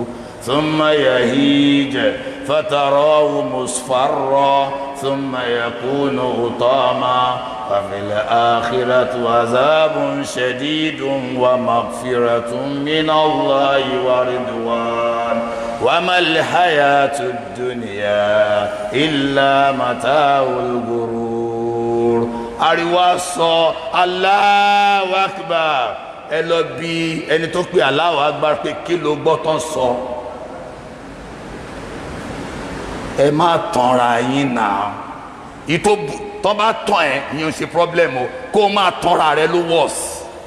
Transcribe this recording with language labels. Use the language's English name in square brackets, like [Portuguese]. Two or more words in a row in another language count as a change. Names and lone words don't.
[Arabic] ثم يهيج فتراه مصفرا ثم يكون حطاما وفي الآخرة عذاب شديد ومغفرة من الله ورضوان وما الحياة الدنيا إلا متاع الغرور. [Yoruba] ariwo sọ [Arabic] الله أكبر [Yoruba] ẹ lọ bí ẹni tó pe [Arabic] الله أكبر [Yoruba] pé kí ló gbọ́ tán sọ. ẹ má tanra yín náà ìtò tó bá tán ẹ yín ṣe problem o kó o máa tanra rẹ ló worse.